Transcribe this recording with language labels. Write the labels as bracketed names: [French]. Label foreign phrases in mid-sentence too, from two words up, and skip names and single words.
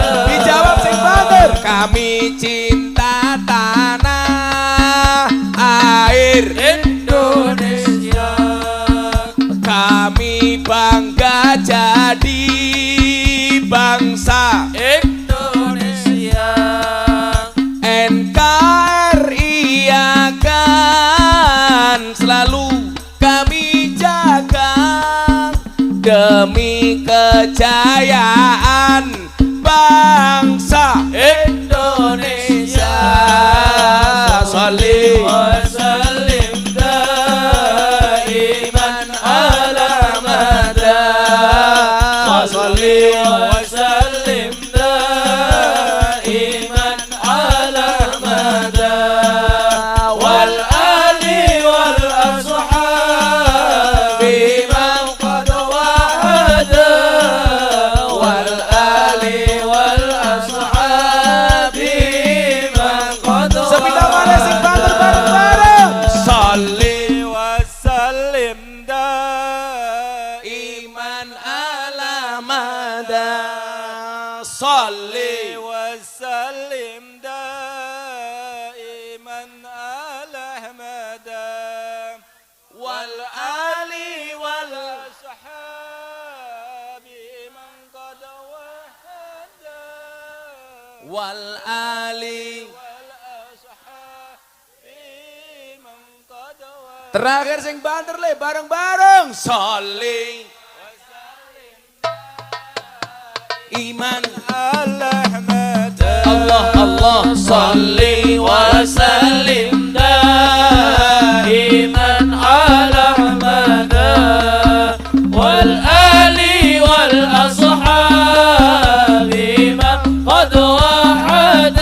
[Javanese] dijawab sing banter [Indonesian] kami cinta tanah air Indonesia kami bangga jadi bangsa Indonesia NKRI akan selalu kami jaga demi kejayaan bangsa Indonesia [Arabic] صلِّ وسلِّم دائمًا على أحمد صلِّ وسلِّم دائمًا على أحمد والآل والأصحاب من قد وحّدا والآل والأصحاب من قد [Javanese] sepeda mana sing banter bareng-bareng [Arabic] صلِّ وسلِّم دائمًا على أحمد صلِّ وسلِّم دائمًا على أحمد والآل والأصحاب من قد وحّدا والآل [Javanese] terakhir sing banter le bareng-bareng [Arabic] صلِّ إيمان على أحمد الله الله صلِّ وسلِّم دائمًا على أحمد والآل والأصحاب من قد وحّدا